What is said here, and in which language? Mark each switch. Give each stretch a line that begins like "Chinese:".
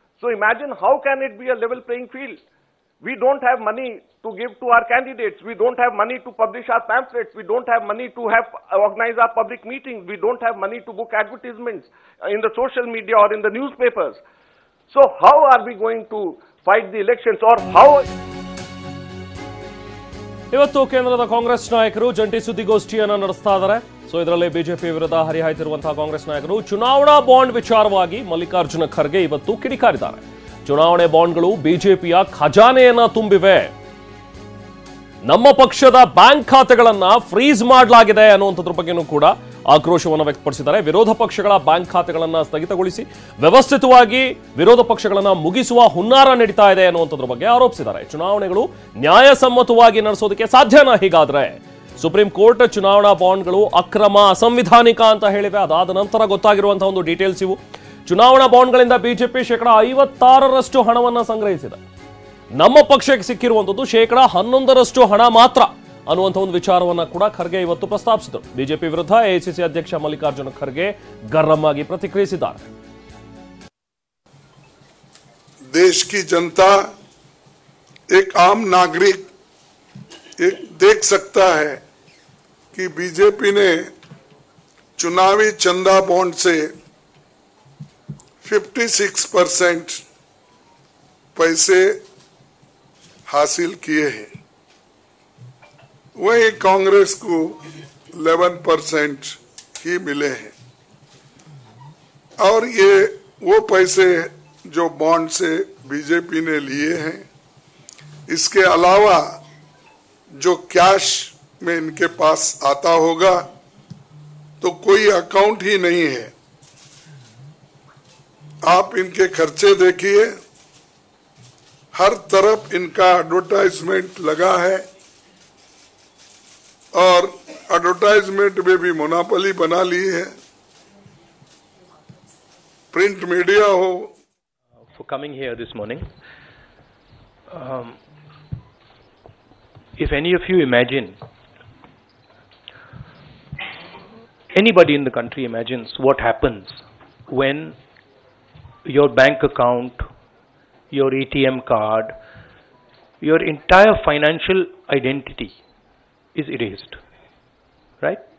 English: So imagine how can it be a level playing field? We don't have money to give to our candidates. We don't have money to publish our pamphlets. We don't have money to organize our public meetings. We don't have money to book advertisements in the social media or in the newspapers. So how are we going to fight the elections, or how?
Kannada: ಇವತ್ತು ಕೇಂದ್ರದ ಕಾಂಗ್ರೆಸ್ ನಾಯಕರು ಜಂಟಿ ಸುದ್ದಿಗೋಷ್ಠಿಯನ್ನು ನಡೆಸ್ತಾ ಇದ್ದಾರೆ. So ಇದರಲ್ಲಿ BJP ವಿರುದ್ಧ ಹರಿಹಾಯ್ತಿರುವಂತಹ ಕಾಂಗ್ರೆಸ್ ನಾಯಕರು ಚುನಾವಣಾ ಬಾಂಡ್ ವಿಚಾರವಾಗಿ ಮಲ್ಲಿಕಾರ್ಜುನ ಖರ್ಗೆ ಇವತ್ತು ಕಿಡಿಕಾರಿದ್ದಾರೆ. ಚುನಾವಣೆ ಬಾಂಡ್ಗಳು ಬಿಜೆಪಿಯ ಖಜಾನೆಯನ್ನ ತುಂಬಿವೆ, ನಮ್ಮ ಪಕ್ಷದ ಬ್ಯಾಂಕ್ ಖಾತೆಗಳನ್ನ ಫ್ರೀಸ್ ಮಾಡಲಾಗಿದೆ ಅನ್ನುವಂಥದ್ರ ಬಗ್ಗೆನೂ ಕೂಡ ಆಕ್ರೋಶವನ್ನು ವ್ಯಕ್ತಪಡಿಸಿದ್ದಾರೆ. ವಿರೋಧ ಪಕ್ಷಗಳ ಬ್ಯಾಂಕ್ ಖಾತೆಗಳನ್ನ ಸ್ಥಗಿತಗೊಳಿಸಿ ವ್ಯವಸ್ಥಿತವಾಗಿ ವಿರೋಧ ಪಕ್ಷಗಳನ್ನ ಮುಗಿಸುವ ಹುನ್ನಾರ ನಡೀತಾ ಇದೆ ಅನ್ನುವಂಥದ್ರ ಬಗ್ಗೆ ಆರೋಪಿಸಿದ್ದಾರೆ. ಚುನಾವಣೆಗಳು ನ್ಯಾಯಸಮ್ಮತವಾಗಿ ನಡೆಸೋದಕ್ಕೆ ಸಾಧ್ಯನಾ? ಹೀಗಾದ್ರೆ ಸುಪ್ರೀಂ ಕೋರ್ಟ್ ಚುನಾವಣಾ ಬಾಂಡ್ಗಳು ಅಕ್ರಮ, ಅಸಂವಿಧಾನಿಕ ಅಂತ ಹೇಳಿವೆ. ಅದಾದ ನಂತರ ಗೊತ್ತಾಗಿರುವಂತಹ ಒಂದು ಡೀಟೇಲ್ಸ್ ಇವು. ಚುನಾವಣಾ ಬಾಂಡ್ಗಳಿಂದ ಬಿಜೆಪಿ ಶೇಕಡ 56% ಹಣವನ್ನು ಸಂಗ್ರಹಿಸಿದೆ. ನಮ್ಮ ಪಕ್ಷಕ್ಕೆ ಸಿಕ್ಕಿರುವಂಥದ್ದು ಶೇಕಡ 11% ಹಣ ಮಾತ್ರ ಅನ್ನುವಂಥ ಒಂದು ವಿಚಾರವನ್ನ ಕೂಡ ಖರ್ಗೆ ಇವತ್ತು ಪ್ರಸ್ತಾಪಿಸಿದರು. ಬಿಜೆಪಿ ವಿರುದ್ಧ ಎಐಸಿಸಿ ಅಧ್ಯಕ್ಷ ಮಲ್ಲಿಕಾರ್ಜುನ ಖರ್ಗೆ ಗರಂ ಆಗಿ ಪ್ರತಿಕ್ರಿಯಿಸಿದ್ದಾರೆ.
Hindi: देश की जनता, एक आम नागरिक देख सकता है कि बीजेपी ने चुनावी चंदा बॉन्ड से 56% पैसे हासिल किए हैं, वही कांग्रेस को 11% ही मिले हैं. और ये वो पैसे जो बॉन्ड से बीजेपी ने लिए हैं, इसके अलावा जो कैश में इनके पास आता होगा तो कोई अकाउंट ही नहीं है. आप इनके खर्चे देखिए, हर तरफ इनका एडवर्टाइजमेंट लगा है और एडवर्टाइजमेंट में भी मोनोपोली बना ली है. प्रिंट मीडिया हो.
English: For coming here this morning, if any of you imagine, anybody in the country imagines what happens when your bank account, your ATM card, your entire financial identity is erased, right?